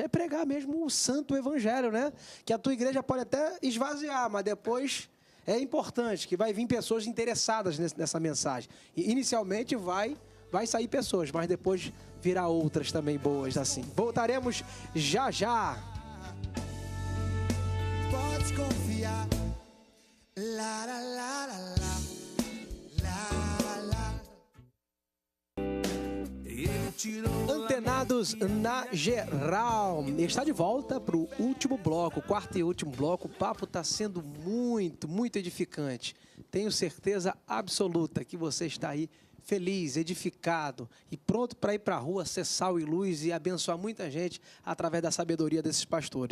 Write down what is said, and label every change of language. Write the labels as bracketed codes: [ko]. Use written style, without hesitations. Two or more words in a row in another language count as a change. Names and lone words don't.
[pt] É pregar mesmo o santo evangelho, né? Que a tua igreja pode até esvaziar, mas depois é importante que vai vir pessoas interessadas nessa mensagem. E inicialmente vai sair pessoas, mas depois virá outras também boas assim. Voltaremos já já. Pode confiar. La, la, la, la, la. Antenados na geral. Está de volta para o último bloco, quarto e último bloco. O papo está sendo muito edificante. Tenho certeza absoluta que você está aí feliz, edificado e pronto para ir para a rua, ser sal e luz e abençoar muita gente através da sabedoria desses pastores.